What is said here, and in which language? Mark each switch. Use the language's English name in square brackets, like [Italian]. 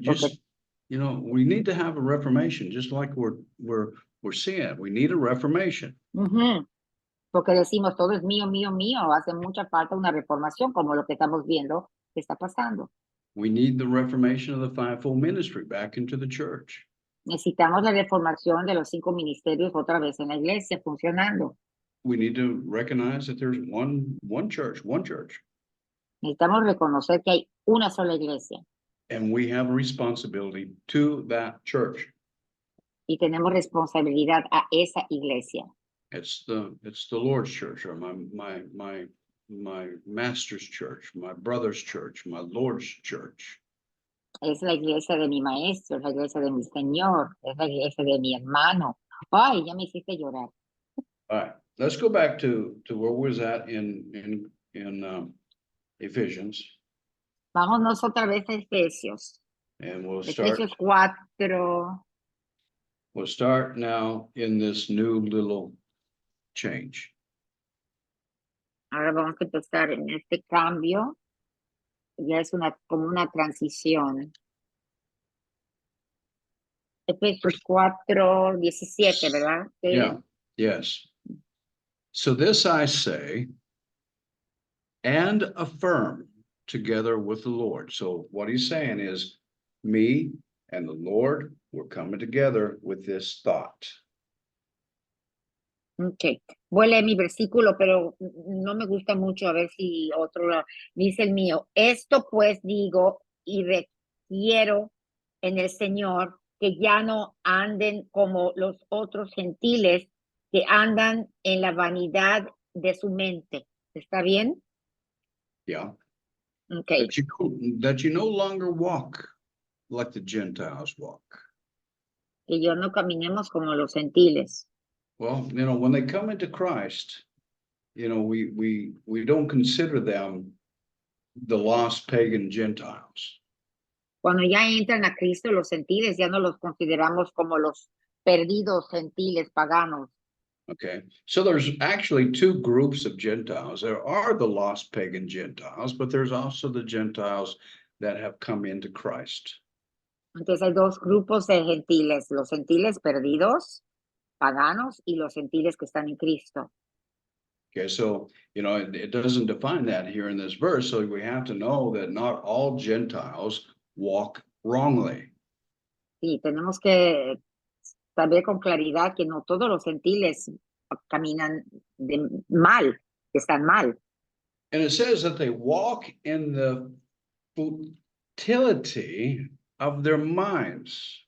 [English] just, we need to have a reformation, just like we're seeing. We need a reformation. Ujú. [Spanish] Porque decimos, todo es mío, mío, mío. Hace mucha falta una reformación, como lo que estamos viendo que está pasando. [English] We need the reformation of the fivefold ministry back into the church. [Spanish] Necesitamos la reformación de los 5 ministerios otra vez en la iglesia, funcionando. [English] We need to recognize that there's one church. [Spanish] Necesitamos reconocer que hay una sola iglesia [English] And we have a responsibility to that church. [Spanish] y tenemos responsabilidad a esa iglesia. [English] It's the Lord's church, or my master's church, my brother's church, my Lord's church. [Spanish] Es la iglesia de mi maestro, es la iglesia de mi Señor, es la iglesia de mi hermano. Ay, ya me hiciste llorar. [English] All right, let's go back to where we was at in Ephesians, [Spanish] Vámonos otra vez a Efesios. [English] and [Spanish] Efesios 4. [English] we'll start now in this new little change. [Spanish] Ahora vamos a empezar en este cambio. Ya es como una transición. Efesios 4:17, ¿verdad? Sí. [English] Yeah, yes. So this I say and affirm together with the Lord. So what he's saying is, me and the Lord, we're coming together with this thought. Ok. [Spanish] Voy a leer mi versículo, pero no me gusta mucho, a ver si otro dice el mío. Esto pues digo y requiero en el Señor que ya no anden como los otros gentiles que andan en la vanidad de su mente. ¿Está bien? [English] Yeah. Okay. That you no longer walk like the Gentiles walk. [Spanish] Que yo no caminemos como los gentiles. [English] Well, when they come into Christ, we don't consider them the lost pagan Gentiles. [Spanish] Cuando ya entran a Cristo, los gentiles ya no los consideramos como los perdidos gentiles paganos. [English] Okay, so there's actually 2 groups of Gentiles. There are the lost pagan Gentiles, but there's also the Gentiles that have come into Christ. [Spanish] Entonces hay 2 grupos de gentiles, los gentiles perdidos, paganos, y los gentiles que están en Cristo. [English] Okay, so, it doesn't define that here in this verse, so we have to know that not all Gentiles walk wrongly. [Spanish] Sí, tenemos que saber con claridad que no todos los gentiles caminan mal, que están mal. [English] And it says that they walk in the futility of their minds.